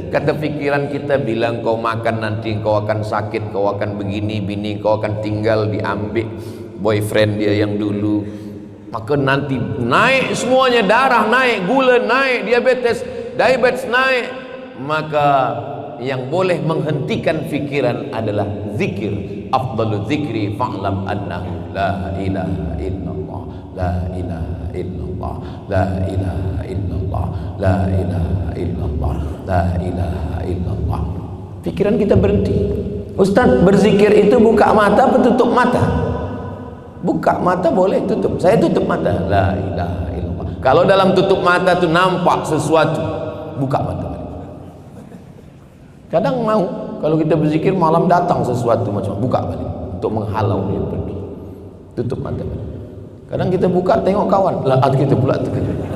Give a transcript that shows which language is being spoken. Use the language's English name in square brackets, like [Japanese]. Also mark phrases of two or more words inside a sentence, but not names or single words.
[Malay] Kata fikiran kita bilang kau makan nanti kau akan sakit, kau akan begini, bini kau akan tinggal diambil boyfriend dia yang dulu, maka nanti naik semuanya, darah naik, gula naik, diabetes naik. Maka yang boleh menghentikan fikiran adalah zikir. [Arabic] أفضل الذكر فاعلم أنه لا إله إلا الله، لا إله إلا الله، لا إله إلا الله، لا إله إلا الله، لا إله إلا الله. [Malay] Pikiran kita berhenti. Ustaz, berzikir itu buka mata atau tutup mata? Buka mata boleh, tutup. Saya tutup mata. [Arabic] لا إله إلا الله. [Malay] Kalau dalam tutup mata itu nampak sesuatu, buka mata. Kadang mau kalau kita berzikir malam datang sesuatu macam, buka balik untuk menghalau dia pergi. Tutup mata balik. Kadang kita buka tengok kawan, lah kita pula terkejut.